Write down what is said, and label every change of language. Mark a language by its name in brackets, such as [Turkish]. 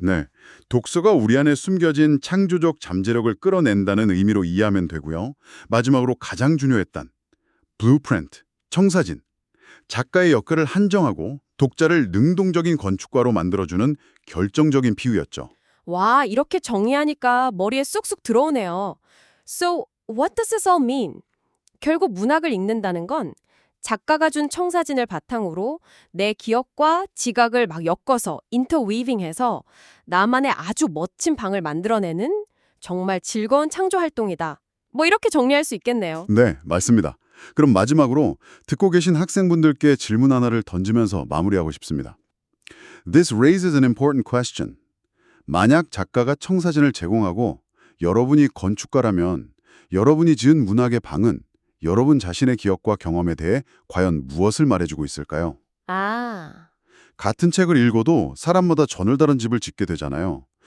[Korean] 네, 독서가 우리 안에 숨겨진 창조적 잠재력을 끌어낸다는 의미로 이해하면 되고요. 마지막으로 가장 중요했던 Blueprint, 청사진. 작가의 역할을 한정하고 독자를 능동적인 건축가로 만들어주는 결정적인 비유였죠. 와, 이렇게 정의하니까 머리에 쑥쑥 들어오네요. [English] So, what does this all mean? [Korean] 결국 문학을 읽는다는 건 작가가 준 청사진을 바탕으로 내 기억과 지각을 막 엮어서 인터위빙해서 나만의 아주 멋진 방을 만들어내는 정말 즐거운 창조 활동이다. 뭐 이렇게 정리할 수 있겠네요. 네, 맞습니다. 그럼 마지막으로 듣고 계신 학생분들께 질문 하나를 던지면서 마무리하고 싶습니다. [English] This raises an important question. [Korean] 만약 작가가 청사진을 제공하고 여러분이 건축가라면 여러분이 지은 문학의 방은 여러분 자신의 기억과 경험에 대해 과연 무엇을 말해주고 있을까요? 아, 같은 책을 읽어도 사람마다 전을 다른 집을 짓게 되잖아요.